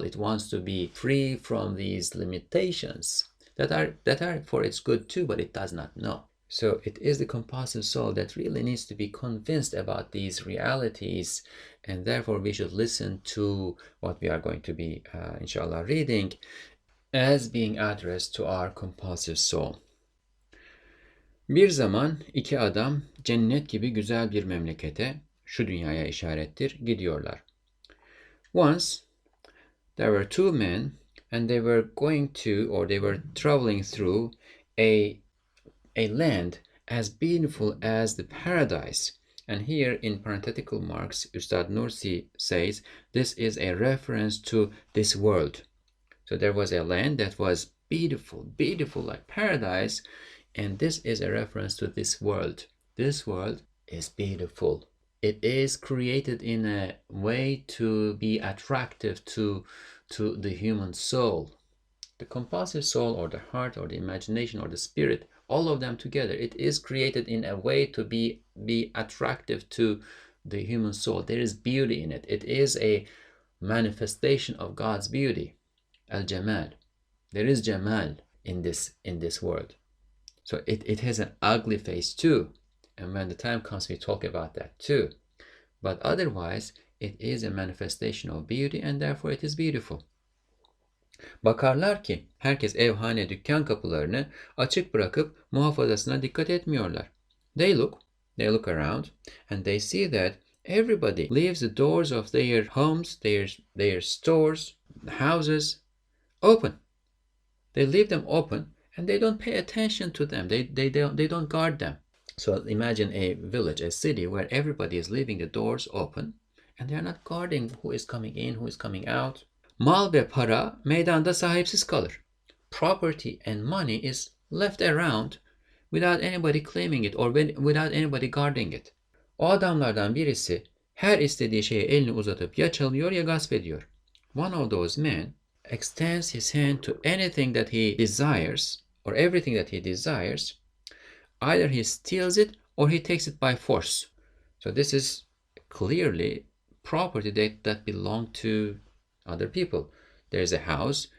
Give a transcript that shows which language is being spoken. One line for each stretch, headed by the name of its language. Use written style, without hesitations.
English: It wants to be free from these limitations that are for its good too, but it does not know. So it is the compulsive soul that really needs to be convinced about these realities, and therefore we should listen to what we are going to be, inshallah, reading as being addressed to our compulsive soul.
Turkish: Bir zaman iki adam cennet gibi güzel bir memlekete, şu dünyaya işarettir, gidiyorlar.
English: Once there were two men and they were going to, or they were traveling through a land as beautiful as the paradise. And here in parenthetical marks, Ustad Nursi says this is a reference to this world. So there was a land that was beautiful, beautiful like paradise, and this is a reference to this world. This world is beautiful. It is created in a way to be attractive to the human soul. The compulsive soul, or the heart, or the imagination, or the spirit, all of them together, it is created in a way to be attractive to the human soul. There is beauty in it. It is a manifestation of God's beauty, al-jamal. There is jamal in this world. So it has an ugly face too, and when the time comes we talk about that too. But otherwise it is a manifestation of beauty, and therefore it is beautiful.
Turkish: Bakarlar ki herkes evhane dükkan kapılarını açık bırakıp muhafazasına dikkat etmiyorlar.
English: They look around and they see that everybody leaves the doors of their homes, their stores, houses open. They leave them open and they don't pay attention to them. They don't guard them. So imagine a village, a city where everybody is leaving the doors open and they are not guarding who is coming in, who is coming out.
Turkish: Mal ve para meydanda sahipsiz kalır.
English: Property and money is left around without anybody claiming it or without anybody guarding it.
Turkish: O adamlardan birisi her istediği şeye elini uzatıp ya çalıyor ya gasp ediyor.
English: One of those men extends his hand to anything that he desires or everything that he desires. Either he steals it or he takes it by force. So this is clearly property that belong to other people. There's a house.